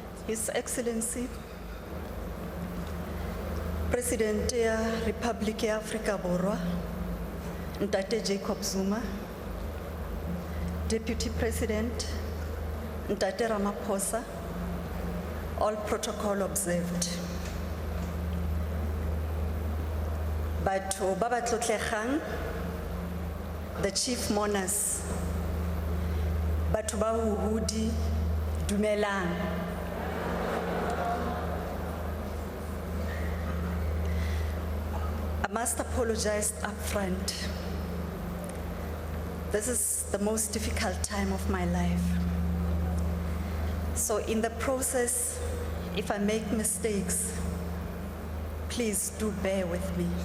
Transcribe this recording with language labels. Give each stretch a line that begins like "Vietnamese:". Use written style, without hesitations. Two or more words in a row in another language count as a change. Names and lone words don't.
English: His Excellency, President ya Republic ya Africa Borwa, Ntate Jacob Zuma, Deputy President, Ntate Ramaphosa, all protocol observed.
Tswana: Batho ba ba tlotlegang,
English: the chief mourners,
Tswana: batho ba huhudi, dumelang.
English: I must apologize up front. This is the most difficult time of my life. So in the process, if I make mistakes, please do bear with me.